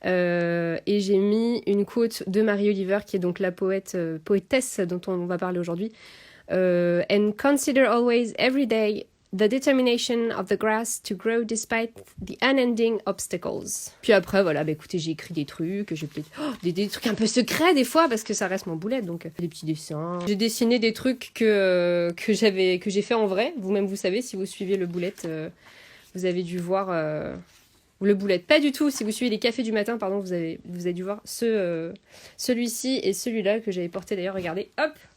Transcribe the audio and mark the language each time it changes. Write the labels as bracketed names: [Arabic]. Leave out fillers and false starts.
[French] Et j'ai mis une quote de Marie Oliver, qui est donc la poétesse dont on va parler aujourd'hui. [English] And consider always every day the determination of the grass to grow despite the unending obstacles. [French] Puis après, voilà, écoutez, j'ai écrit des trucs, j'ai des trucs un peu secrets des fois, parce que ça reste mon boulette, donc des petits dessins. J'ai dessiné des trucs que j'ai fait en vrai. Vous-même, vous savez, si vous suivez le boulette, vous avez dû voir... le boulette, pas du tout. Si vous suivez les cafés du matin, pardon, vous avez dû voir celui-ci et celui-là que j'avais porté d'ailleurs, regardez, hop.